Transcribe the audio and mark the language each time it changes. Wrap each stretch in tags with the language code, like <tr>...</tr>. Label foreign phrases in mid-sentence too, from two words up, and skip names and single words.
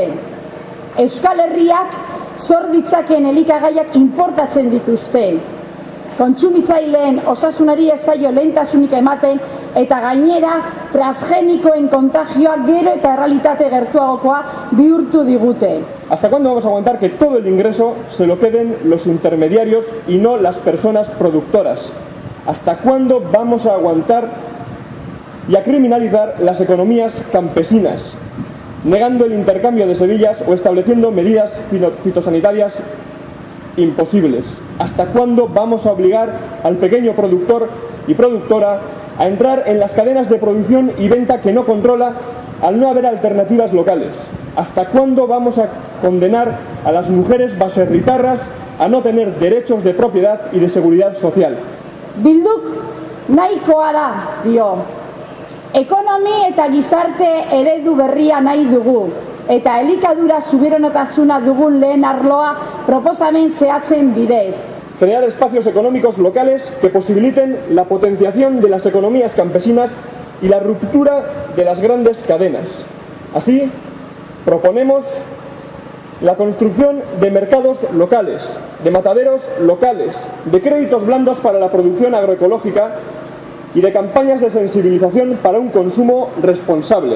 <eu>Euskal Herriak zor ditzakeen elikagaiak importatzen dituzte. Kontsumitzaileen osasunari ez zaio lehentasunik ematen eta gainera transgenikoen kontagioa gero eta errealitate gertuagokoa bihurtu digute.</eu> <es>¿Hasta cuándo vamos a aguantar que todo el ingreso se lo queden los intermediarios y no las personas productoras? ¿Hasta cuándo vamos a aguantar y a criminalizar las economías campesinas, negando el intercambio de semillas o estableciendo medidas fitosanitarias imposibles? ¿Hasta cuándo vamos a obligar al pequeño productor y productora a entrar en las cadenas de producción y venta que no controla al no haber alternativas locales? ¿Hasta cuándo vamos a condenar a las mujeres baserritarras a no tener derechos de propiedad y de seguridad social?</es> <eu>Bilduk nahikoa da, dio. Ekonomi eta gizarte eredu berria nahi dugu, eta elikadura subiranotasuna dugun lehen arloa proposamen zehatzen bidez.</eu> <es>Crear espacios económicos locales que posibiliten la potenciación de las economías campesinas y la ruptura de las grandes cadenas. Así, proponemos la construcción de mercados locales, de mataderos locales, de créditos blandos para la producción agroecológica y de campañas de sensibilización para un consumo responsable.</es>